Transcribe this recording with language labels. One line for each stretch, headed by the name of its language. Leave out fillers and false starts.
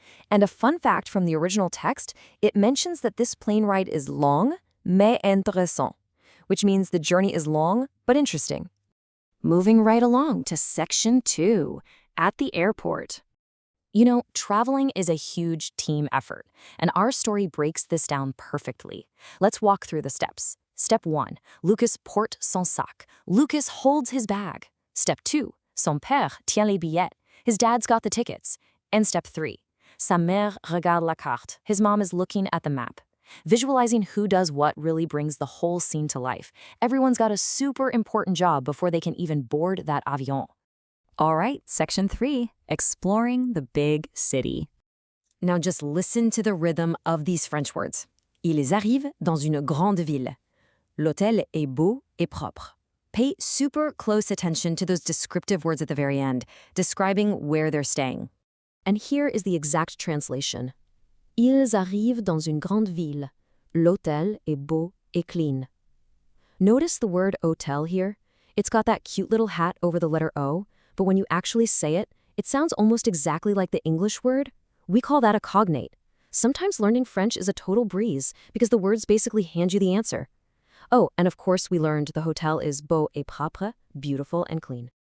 English: And a fun fact from the original text, it mentions that this plane ride is long,
French: mais intéressant,
English: which means the journey is long, but interesting. Moving right along to section 2, at the airport. You know, traveling is a huge team effort, and our story breaks this down perfectly. Let's walk through the steps. Step 1,
French: Lucas porte son sac.
English: Lucas holds his bag. Step 2,
French: son père tient les billets.
English: His dad's got the tickets. And step 3,
French: sa mère regarde la carte.
English: His mom is looking at the map. Visualizing who does what really brings the whole scene to life. Everyone's got a super important job before they can even board that avion. All right, section 3, exploring the big city. Now just listen to the rhythm of these French words.
French: Ils arrivent dans une grande ville. L'hôtel est beau et propre.
English: Pay super close attention to those descriptive words at the very end, describing where they're staying. And here is the exact translation.
French: Ils arrivent dans une grande ville. L'hôtel est beau et clean.
English: Notice the word hôtel here? It's got that cute little hat over the letter O, but when you actually say it, it sounds almost exactly like the English word. We call that a cognate. Sometimes learning French is a total breeze because the words basically hand you the answer. Oh, and of course we learned the hotel is
French: beau et propre,
English: beautiful and clean.